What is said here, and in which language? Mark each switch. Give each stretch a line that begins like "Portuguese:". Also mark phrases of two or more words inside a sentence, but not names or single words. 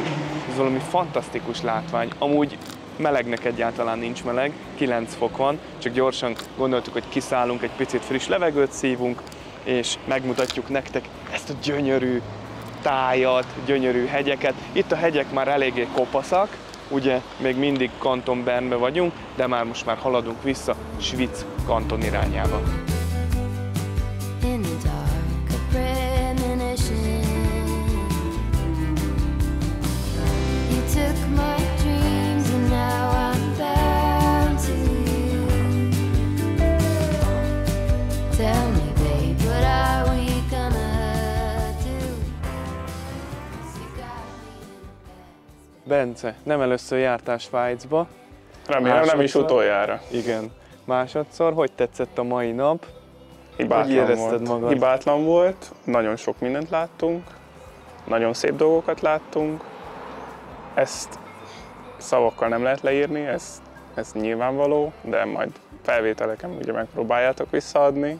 Hungarian: Ez valami fantasztikus látvány. Amúgy melegnek egyáltalán nincs meleg, 9 fok van, csak gyorsan gondoltuk, hogy kiszállunk, egy picit friss levegőt szívunk, és megmutatjuk nektek ezt a gyönyörű tájat, gyönyörű hegyeket. Itt a hegyek már eléggé kopaszak, ugye még mindig Kanton Bernbe vagyunk, de most már haladunk vissza Schwyz kanton irányába.
English: In the dark, a premonition. You took my dreams and now I'm bound to you. Tell me, babe, what are we gonna do? 'Cause you got me in a bad.
Hungarian: Bence, nem először jártál Svájcba. Remélem nem is utoljára. Igen. Másodszor, hogy tetszett a mai nap? Hogy Hibátlan érezted volt. magad? Hibátlan volt, nagyon sok mindent láttunk, nagyon szép dolgokat láttunk. Ezt szavakkal nem lehet leírni, ez nyilvánvaló, de majd felvételeken ugye megpróbáljátok visszaadni.